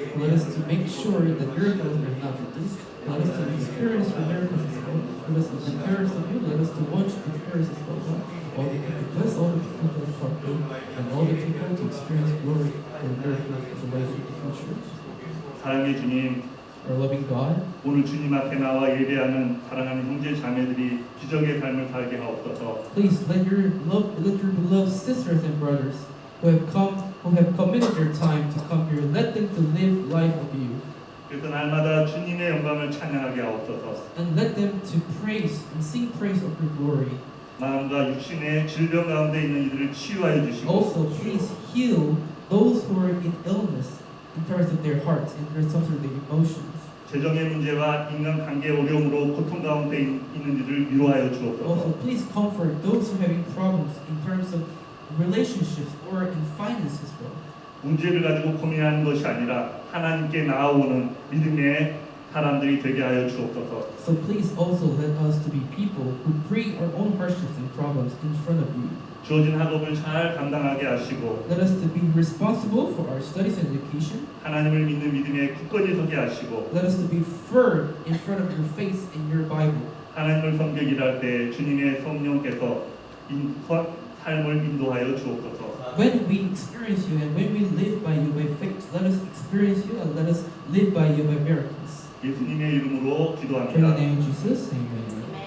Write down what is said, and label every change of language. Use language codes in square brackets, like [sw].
[en] Let us to make sure that miracles are not reduced. Let us to experience your miracles as well. Let us to prepare us of you. Let us to watch the prayers as well. All the people, bless all the people that are good, and all the people to experience glory and miracles as a way to the future. [ko] 사랑의 주님, [en] Our loving God, [ko] 오늘 주님 앞에 나와 예배하는 사랑하는 형제 자매들이 기적의 삶을 살게 하옵소서. [en] please let your beloved sisters and brothers who have committed their time to come here, let them to live life of you. [ko] 그래서 날마다 주님의 영광을 찬양하게 하옵소서. [en] And let them to praise and sing praise of your glory. [ko] 마음과 육신의 질병 가운데 있는 이들을 치유하여 주시고 [en] Also, please heal those who are in illness in terms of their hearts, in terms of their emotions. [ko] 재정의 문제와 인간관계 어려움으로 고통 가운데 있는 이들을 위로하여 [en] Also, [ko] 주옵소서. [en] please comfort those who are having problems in terms of relationships or in finances as well. [ko] 문제를 가지고 고민하는 것이 아니라 하나님께 나아오는 믿음의 사람들이 되게 하여 주옵소서. [en] So please also let us to be people who bring our own hardships and problems in front of you. [ko] 주어진 학업을 잘 감당하게 하시고 [en] Let us to be responsible for our studies and education. [ko] 하나님을 믿는 믿음에 굳건히 서게 하시고 [en] Let us to be firm in front of your face in your Bible. [ko] 하나님을 섬기기를 할 때 주님의 성령께서 삶을 인도하여 주옵소서. [en] When we experience you and when we live by you by faith, let us experience you and let us live by you by miracles. [ko] 예수님의 이름으로 [en] In the [ko] 기도합니다. [en] name of Jesus, amen.